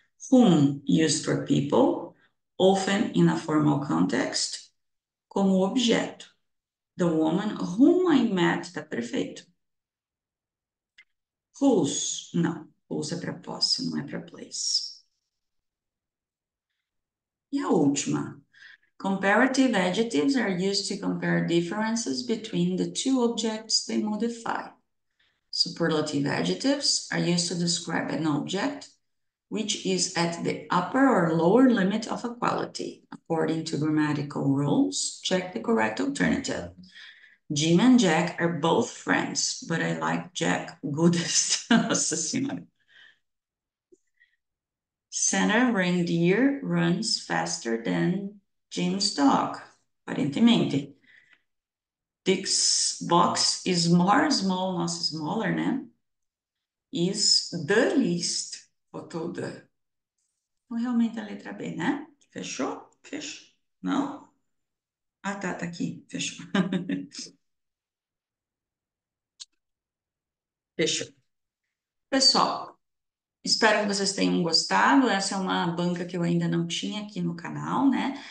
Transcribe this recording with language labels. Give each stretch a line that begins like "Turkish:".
English: Whom, used for people, often in a formal context,
Portuguese: como objeto.
English: The woman whom I met,
Portuguese: tá perfeito. Whose, não. Whose é para posse, não é para place. E a última.
English: Comparative adjectives are used to compare differences between the two objects they modify. Superlative adjectives are used to describe an object which is at the upper or lower limit of a quality. According to grammatical rules, check the correct alternative. Jim and Jack are both friends, but I like Jack goodest.
Portuguese: Nossa Senhora.
English: Santa reindeer runs faster than Jim's dog,
Portuguese: aparentemente.
English: Dick's box is more small,
Portuguese: nossa,
English: smaller,
Portuguese: né?
English: Is the least,
Portuguese: faltou
English: the.
Portuguese: Então, realmente a letra B, né? Fechou? Fechou. Não? Ah, tá aqui. Fechou. Fechou. Pessoal, espero que vocês tenham gostado. Essa é uma banca que eu ainda não tinha aqui no canal, né?